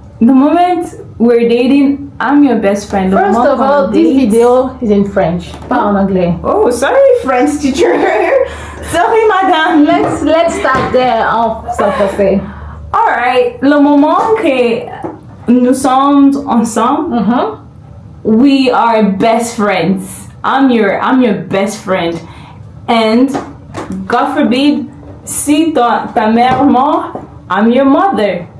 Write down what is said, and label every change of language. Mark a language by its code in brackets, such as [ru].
[en] The moment we're dating, I'm your best friend. The First moment of all, on this dates- video is in French, [fr] pas en anglais. [en] Oh, sorry, French teacher. Sorry, madame. Let's start there [fr] en français. Alright, le moment que nous sommes ensemble, [en] we are best friends. I'm your best friend. And God forbid, [fr] si ta mère mort, [en] I'm your mother.